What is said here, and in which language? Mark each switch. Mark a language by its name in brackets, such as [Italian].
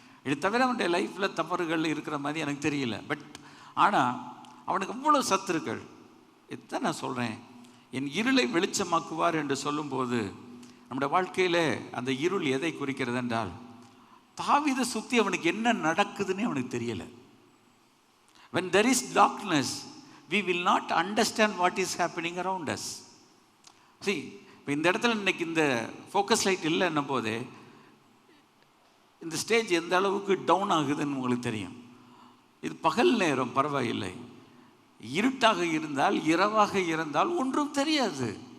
[Tamil] இது தவிர அவனுடைய லைஃப்பில் தவறுகள் இருக்கிற மாதிரி எனக்கு தெரியல. பட் ஆனால் அவனுக்கு அவ்வளோ சத்துருக்கள். இதுதான் நான் சொல்கிறேன், என் இருளை வெளிச்சமாக்குவார் என்று சொல்லும்போது நம்முடைய வாழ்க்கையில் அந்த இருள் எதை குறிக்கிறது என்றால், தாவீதை சுற்றி அவனுக்கு என்ன நடக்குதுன்னு அவனுக்கு தெரியலை. [English] When there is darkness, we will not understand what is happening around us. [Tamil] See, இப்போ இந்த இடத்துல இன்னைக்கு இந்த ஃபோக்கஸ் லைட் இல்லைன்னும் போதே இந்த ஸ்டேஜ் எந்த அளவுக்கு டவுன் ஆகுதுன்னு உங்களுக்கு தெரியும். இது பகல் நேரம் பரவாயில்லை, இருட்டாக இருந்தால், இரவாக இருந்தால் ஒன்றும் தெரியாது.